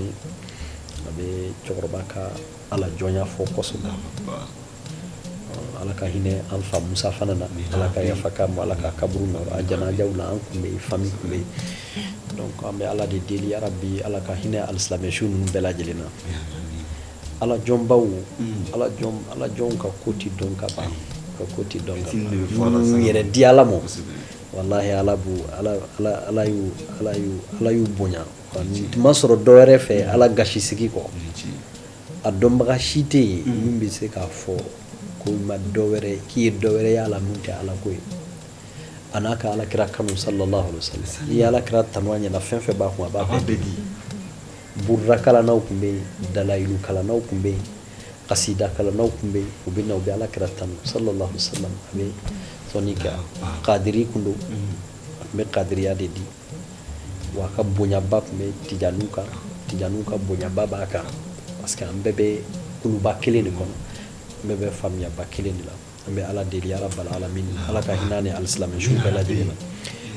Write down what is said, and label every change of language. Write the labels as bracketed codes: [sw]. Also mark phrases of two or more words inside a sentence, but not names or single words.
[bm] ye a bɛ cɛkɔrɔba ka ala jɔnya fɔ kosɛbɛ ala ka hinɛ an fa Musa fana na ala ka yafa k'a ma ala ka kaburu nɔrɔ a janajaw la an tun bɛ yen famille tun bɛ yen donc an bɛ ala de deli [ar] يا ربي [bm] ala ka hinɛ alisilamɛsu ninnu bɛɛ lajɛlen na ala jɔnbaw ala jɔnw ka ko ti dɔn ka ban ka ko ti dɔn ka ban minnu yɛrɛ di ala ma wallahi ala y'u bonya tun ma sɔrɔ dɔ wɛrɛ fɛ ala gasi sigi kɔ a dɔnbaga si tɛ yen min bɛ se k'a fɔ ko ma dɔ wɛrɛ k'i ye dɔ wɛrɛ y'ala min tɛ ala ko ye a n'a ka alakira kanu [ar] صلى الله عليه وسلم [bm] n'i ye alakira tanu a ɲɛna fɛn fɛn b'a kun a b'a bɛɛ di burda kalannaw tun bɛ yen dalayilu kalannaw tun bɛ yen kasida kalannaw tun bɛ yen u bɛ na u bɛ alakira tanu [ar] صلى الله عليه وسلم [bm] a bɛ sɔnni kɛ kadiri kun don a tun bɛ kadiriya de di wa a ka bonyaba tun bɛ tijaniw kan tijaniw ka bonyaba b'a kan parce que an bɛɛ bɛ kuluba kelen de kɔnɔ an bɛɛ bɛ faamuyaba kelen de la an bɛ ala deli [ar] يا رب العالمين [bm] ala ka hinɛ ni alisilamɛsu bɛɛ lajɛlen na